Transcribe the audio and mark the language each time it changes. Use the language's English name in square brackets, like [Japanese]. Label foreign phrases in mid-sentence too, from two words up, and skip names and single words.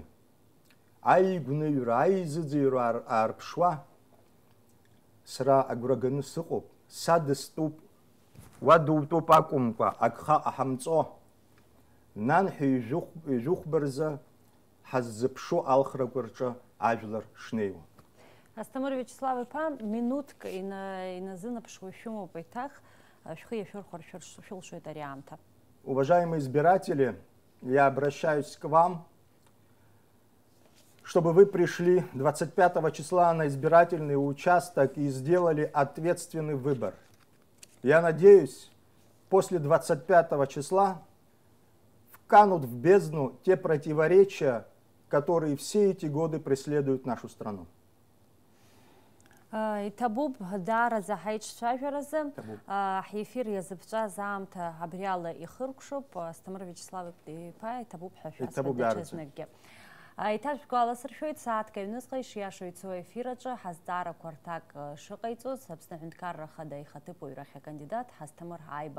[Abkhazian] Аигәныҩра, аизыӡырҩра аарԥшуа, сара агәра ганы сыҟоуп, садыступ, уадутәуп акәымкәа, агха ҟаҳамҵо, нанҳәа ижәыхәба рзы ҳаззыԥшу алхрақәа рҿы ажәлар шнеиуа. Асҭамыр Виачеслав-иԥа, минуҭк иназынаԥшуа шәымоуп еиҭах, шәхы иашәырхәар шәылшоит ари аамҭа. [Russian] Уважаемые избиратели, я обращаюсь к вам, чтобы вы пришли 25 числа на избирательный участок и сделали ответственный выбор. Я надеюсь, после 25 числа вканут в бездну те противоречия, которые все эти годы преследуют нашу страну. [Abkhazian] Иҭабуп даараӡа ҳаиҿцәажәаразы, ҳефир иазыԥҵәаз аамҭа абриала ихыркәшоуп. Асҭамыр Виачеслав-иԥа, иҭабуп ҳәа шәасҳәоит даҽазныкгьы. Иҭашәгәаласыршәоит сааҭк аҩнуҵҟа ишиашо ицо ефир аҿы ҳазҵаарақәа рҭак шыҟаиҵоз Аԥсны Аҳәынҭқарра Ахада ихаҭыԥуаҩрахь акандидат Ҳасҭамыр Аиба.